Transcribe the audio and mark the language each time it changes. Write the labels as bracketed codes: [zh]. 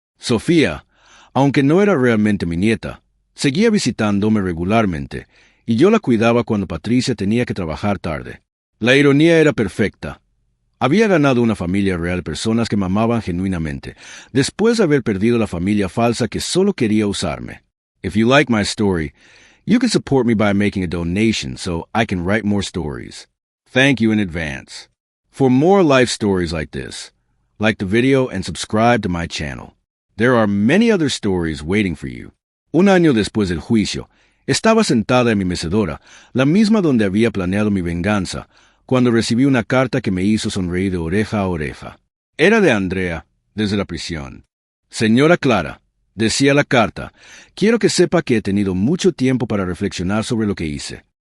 [es] Sofía, aunque no era realmente mi nieta, seguía visitándome regularmente, y yo la cuidaba cuando Patricia tenía que trabajar tarde. La ironía era perfecta. Había ganado una familia real de personas que me amaban genuinamente, después de haber perdido la familia falsa que solo quería usarme. [en] If you like my story, You can support me by making a donation so I can write more stories. Thank you in advance. For more life stories like this, like the video and subscribe to my channel. There are many other stories waiting for you. [es] Un año después del juicio, estaba sentada en mi mecedora, la misma donde había planeado mi venganza, cuando recibí una carta que me hizo sonreír de oreja a oreja. Era de Andrea, desde la prisión. Señora Clara, decía la carta, quiero que sepa que he tenido mucho tiempo para reflexionar sobre lo que hice.